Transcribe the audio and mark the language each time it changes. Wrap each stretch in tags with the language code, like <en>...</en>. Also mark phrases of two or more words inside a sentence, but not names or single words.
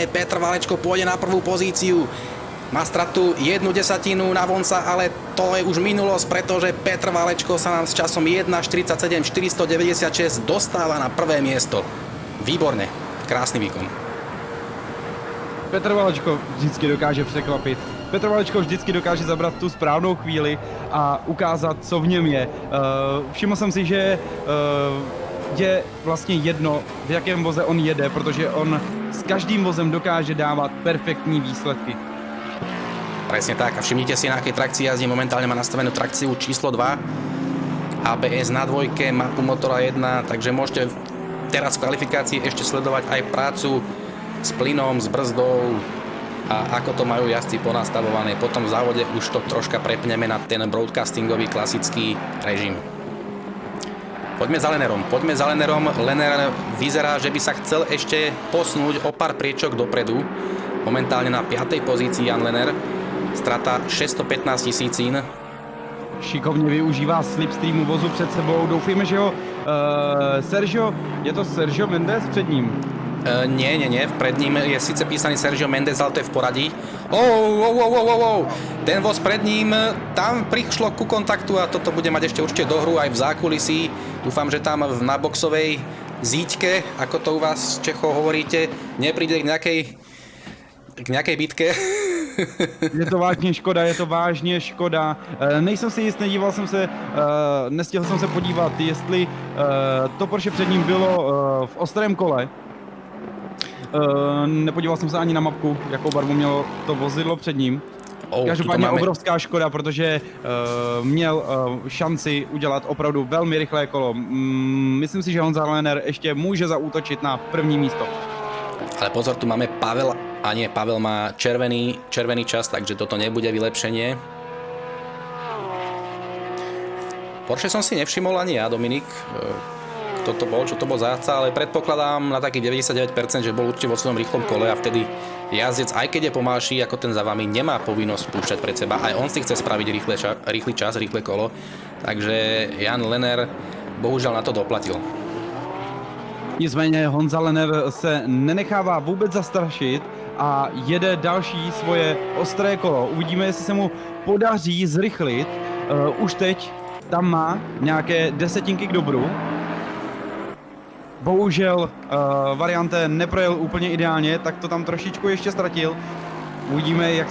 <sk>Petr Valečko pôjde na prvú pozíciu. Má stratu 1/10 na Vonca, ale to je už minulosť, pretože Petr Valečko sa nám s časom 1.47 496 dostáva na prvé miesto. Výborne, krásny výkon.</sk> <cs>Petr Valečko vždycky dokáže překvapit. Petr Valečko vždycky dokáže zabrat tu správnou chvíli a ukázat, co v něm je. Všiml jsem si, že je vlastně jedno, v jakém voze on jede, protože on s každým vozem dokáže dávat perfektní výsledky.</cs> <sk>Presne tak, a všimnite si, na akej trakcii jazdí. Momentálne má nastavenú trakciu číslo 2, ABS na dvojke, mapu motora 1, takže môžete teraz v kvalifikácii ešte sledovať aj prácu s plynom, s brzdou a ako to majú jazdci ponastavované. Potom v závode už to troška prepneme na ten broadcastingový klasický režim. Poďme za Lenerom. Lener vyzerá, že by sa chcel ešte posunúť o pár priečok dopredu. Momentálne na 5. pozícii Jan Lener. Strata 615 tisícin.</sk> <cs>Šikovně využívá slipstreamu vozu před sebou. Doufujeme, že ho je to Sergio Mendes před ním.</cs> <sk>Nie, pred ním je síce písaný Sergio Mendes, ale to je v poradí. Ten voz pred ním, tam prišlo ku kontaktu a toto bude mať ešte určite dohru aj v zákulisí. Dúfam, že tam na boxovej zíťke, ako to u vás Čechov hovoríte, nepríde k nejakej bitke.</sk> <cs>Je to vážně škoda. Nejsem si jist, nestihl jsem se podívat, jestli to Porsche před ním bylo v ostrém kole. Nepodíval jsem se ani na mapku, jakou barvu mělo to vozidlo před ním. Každopádně obrovská škoda, protože měl šanci udělat opravdu velmi rychlé kolo. Myslím si, že Honza Lener ještě může zaútočit na první místo.</cs> <sk>Ale pozor, tu máme Pavel, a nie, Pavel má červený čas, takže toto nebude vylepšenie. Porsche som si nevšimol ani ja, Dominik, kto to bol, čo to bol zájazca, ale predpokladám na taký 99%, že bol určite vo svojom rýchlom kole a vtedy jazdec, aj keď je pomalší ako ten za vami, nemá povinnosť spúšťať pred seba, aj on si chce spraviť rýchly čas, rýchle kolo, takže Jan Lener bohužiaľ na to doplatil.</sk> <cs>Nicméně Honza Lener se nenechává vůbec zastrašit a jede další svoje ostré kolo. Uvidíme, jestli se mu podaří zrychlit. Už teď tam má nějaké desetinky k dobru. Bohužel variante neprojel úplně ideálně, tak to tam trošičku ještě ztratil.</cs>